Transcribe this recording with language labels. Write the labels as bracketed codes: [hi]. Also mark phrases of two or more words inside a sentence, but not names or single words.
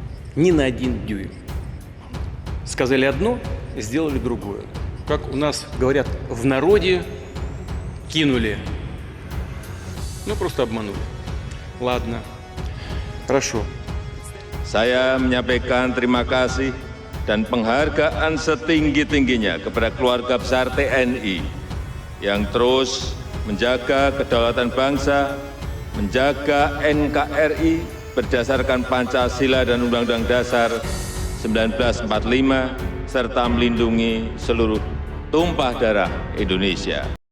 [ru] ни на 1 дюйм. Сказали одно, сделали другое. Как у нас говорят в народе, кинули. Ну, просто обманули. Ладно, хорошо. [id] Saya menyampaikan terima kasih dan penghargaan setinggi-tingginya kepada keluarga besar TNI yang terus menjaga kedaulatan bangsa, menjaga NKRI berdasarkan Pancasila dan Undang-Undang Dasar 1945, serta melindungi seluruh tumpah darah Indonesia.